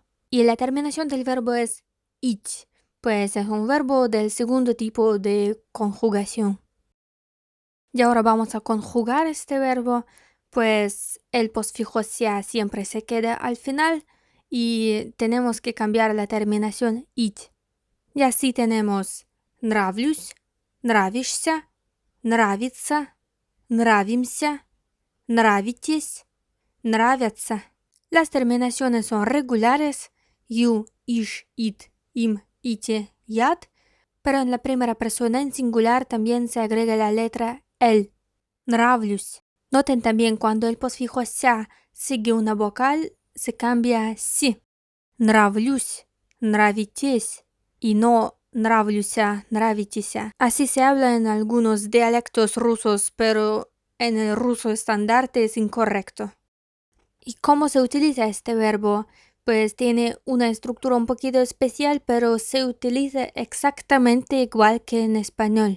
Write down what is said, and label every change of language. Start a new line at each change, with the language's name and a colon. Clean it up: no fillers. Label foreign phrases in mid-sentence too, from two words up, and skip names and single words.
Spanish: Y la terminación del verbo es ich, pues es un verbo del segundo tipo de conjugación. Y ahora vamos a conjugar este verbo, pues el postfijo ся siempre se queda al final y tenemos que cambiar la terminación it. Y así tenemos
Russian: нравлюсь, нравишься, нравится, нравимся, нравитесь, нравятся.
Spanish: Las terminaciones son regulares,
Russian: ю, иш, ит, им, ите, ят,
Spanish: pero en la primera persona en singular también se agrega la letra el.
Russian: Нравлюсь.
Spanish: Noten también cuando el postfijo ся sigue una vocal, se cambia си.
Russian: Нравлюсь, нравитесь,
Spanish: y no
Russian: нравлюся, нравитеся.
Spanish: Así se habla en algunos dialectos rusos, pero en el ruso estandarte es incorrecto. ¿Y cómo se utiliza este verbo? Pues tiene una estructura un poquito especial, pero se utiliza exactamente igual que en español.